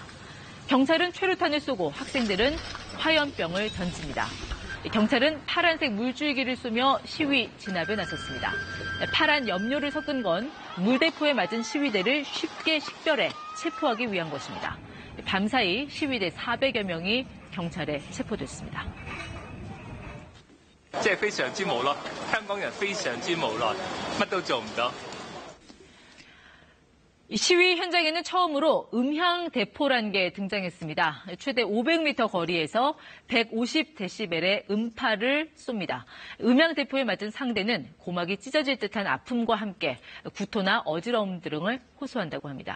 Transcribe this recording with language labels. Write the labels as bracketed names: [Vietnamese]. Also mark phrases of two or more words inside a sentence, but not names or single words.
[Korean] 경찰은 최루탄을 쏘고 학생들은 화염병을 던집니다. 경찰은 파란색 물줄기를 쏘며 시위 진압에 나섰습니다. 파란 염료를 섞은 건 물대포에 맞은 시위대를 쉽게 식별해 체포하기 위한 것입니다. 밤사이 시위대 400여 명이 경찰에 체포됐습니다. [Cantonese] 即係非常之無奈，香港人非常之無奈，乜都做唔到。 [Korean] 시위 현장에는 처음으로 음향대포란 게 등장했습니다. 최대 500m 거리에서 150데시벨의 음파를 쏩니다. 음향대포에 맞은 상대는 고막이 찢어질 듯한 아픔과 함께 구토나 어지러움 등을 호소한다고 합니다.